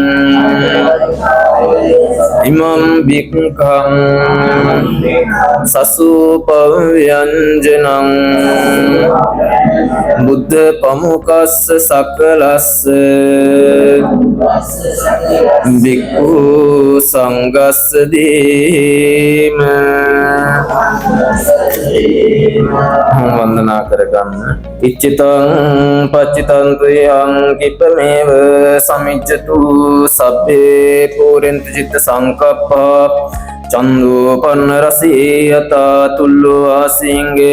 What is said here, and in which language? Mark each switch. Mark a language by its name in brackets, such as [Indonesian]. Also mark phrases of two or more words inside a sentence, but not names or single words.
[Pali] ඉමම් භික්ඛං සසුපව්‍යංජනං බුද්ධ පමුකස්ස සකලස්ස භික්ඛු සංඝස්ස [Sinhala] දීම වන්දනා කරගන්න. [Pali] ඉච්ඡිතං පච්චිතං තුයං කිපමේව සමිච්ඡතු සබ්බේ පුරෙන්ත චිත්ත සංකප්පා චන්දෝපන්න රසී යතා තුල්ලෝ ආසිංගේ